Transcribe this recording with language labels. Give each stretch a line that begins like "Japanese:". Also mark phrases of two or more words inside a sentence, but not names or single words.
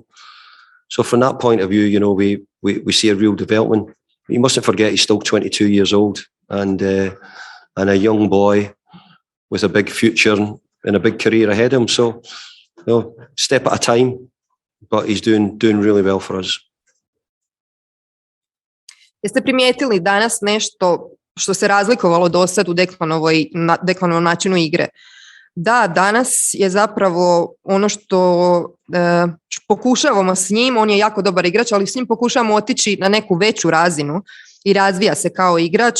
English: So from that point of view, we see a real development. You mustn't forget he's still 22 years old and a young boy with a big future and a big career ahead of him. So, step at a time, but he's doing really well for us.
Croatian: Jeste primijetili danas nešto što se razlikovalo do sad u Declanovom načinu igre? Da, danas je zapravo ono što pokušavamo s njim, on je jako dobar igrač, ali s njim pokušavamo otići na neku veću razinu i razvija se kao igrač.